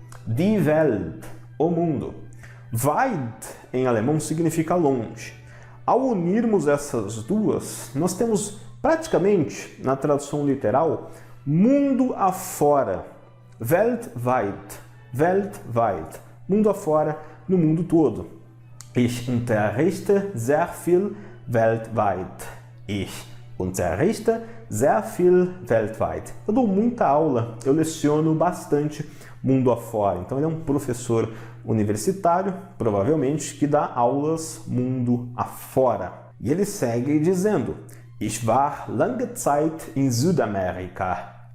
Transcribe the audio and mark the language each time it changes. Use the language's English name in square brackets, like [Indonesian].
[Portuguese] Die Welt, o mundo. Weit, em alemão, significa longe. Ao unirmos essas duas, nós temos praticamente, na tradução literal, mundo afora. Weltweit. Weltweit. Mundo afora, no mundo todo. [German] Ich unterrichte sehr viel weltweit. Ich unterrichte sehr viel weltweit. [Portuguese] Eu dou muita aula, eu leciono bastante mundo afora. Então ele é um professor universitário, provavelmente, que dá aulas mundo afora. E ele segue dizendo: [German] Ich war lange Zeit in Südamerika.